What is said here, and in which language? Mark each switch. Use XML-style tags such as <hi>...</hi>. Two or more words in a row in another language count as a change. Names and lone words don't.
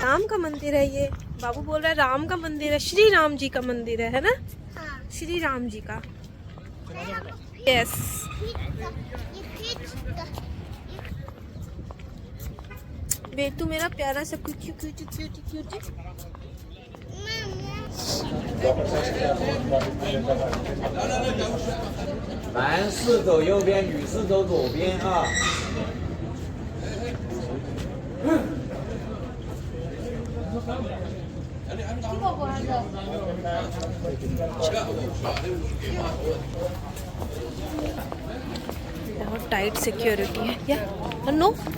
<hi>राम का मंदिर है ये। बाबू बोल रहा है राम का मंदिर है, श्री राम जी का मंदिर है ना? हाँ। श्री राम जी का। नहीं, हम लोग यस। बेटू मेरा प्यारा सा</hi> <en>cutie cutie cutie cutie.</en> <zh>男士走右边，女士走左边啊。</zh> <hi>बहुत</hi> <en>tight security</en> <hi>है या नो?</hi>